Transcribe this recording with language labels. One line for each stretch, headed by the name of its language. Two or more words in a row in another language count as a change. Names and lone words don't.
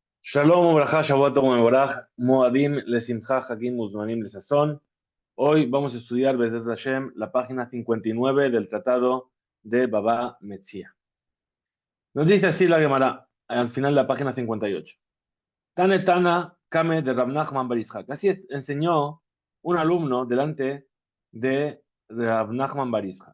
Hebrew: שלום, וברכה, שבת, מבורך, מועדים, לשמחה, חגים, וזמנים, לששון.
Spanish: Hoy vamos a estudiar,
Hebrew: בעזרת השם,
Spanish: la página 59 del tratado de Baba Metzia. Nos dice así la Gemara, al final de la página 58.
Aramaic: תני תנא, קמיה דרב נחמן בר יצחק.
Spanish: Así enseñó un alumno delante de Rab Nachman bar Yitzhak.